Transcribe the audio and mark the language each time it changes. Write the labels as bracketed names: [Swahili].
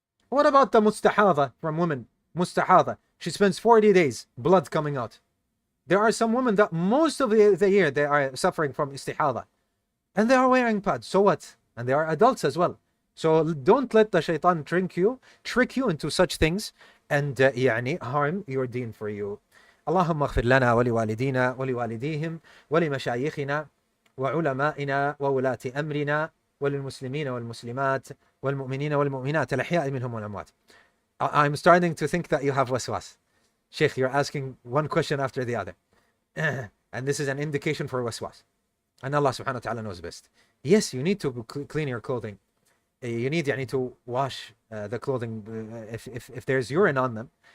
[English] What about the mustahada from women? Mustahada. She spends 40 days, blood coming out. There are some women that most of the year they are suffering from istihada. And they are wearing pads. So what? And they are adults as well. So don't let the shaitan trick you into such things and يعني harm your deen for you. [Arabic] اللهم اغفر لنا ولوالدينا ولوالديهم ولمشايخنا وعلمائنا وولاة أمرنا وللمسلمين والمسلمات والمؤمنين والمؤمنات الأحياء منهم والأموات. [English] I'm starting to think that you have waswas. Sheikh, you're asking one question after the other. And this is an indication for waswas. And Allah subhanahu wa ta'ala knows best. Yes, you need to clean your clothing. You need to wash the clothing if there's urine on them.